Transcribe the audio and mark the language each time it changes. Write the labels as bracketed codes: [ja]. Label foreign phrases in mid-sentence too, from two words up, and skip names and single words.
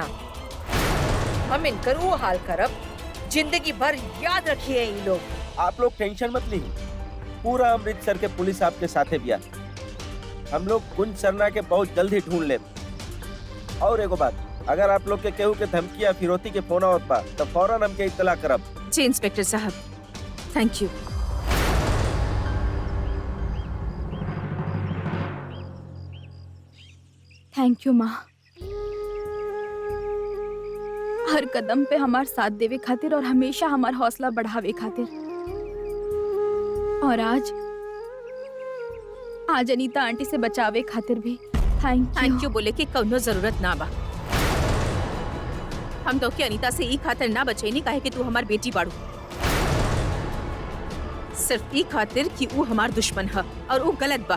[bho] हम इनकर वो हाल करब जिंदगी भर याद रखिए ये लोग। आप लोग टेंशन मत लीजिए, पूरा अमृतसर के पुलिस आपके साथे बिया। हम लोग कुंज सरना के बहुत जल्दी ढूंढ ले। और एगो बात, अगर आप लोग के केहू के धमकी या फिरौती के फोन आवत बा तो फौरन हमके इत्तला करब। जी इंस्पेक्टर साहब, [en] thank you. thank you [bho] माँ, हर कदम पे हमार साथ देवे खातिर और हमेशा हमार हौसला बढ़ावे खातिर। और आज अनीता आंटी से बचावे खातिर भी [en] thank you [bho] बोले कि कौनो जरूरत ना बा। हम तो के अनीता से ई खातिर ना बचेनी काहे कि तू हमार बेटी बाड़ू, सिर्फ ई खातिर कि वो हमार दुश्मन है और वो गलत बा।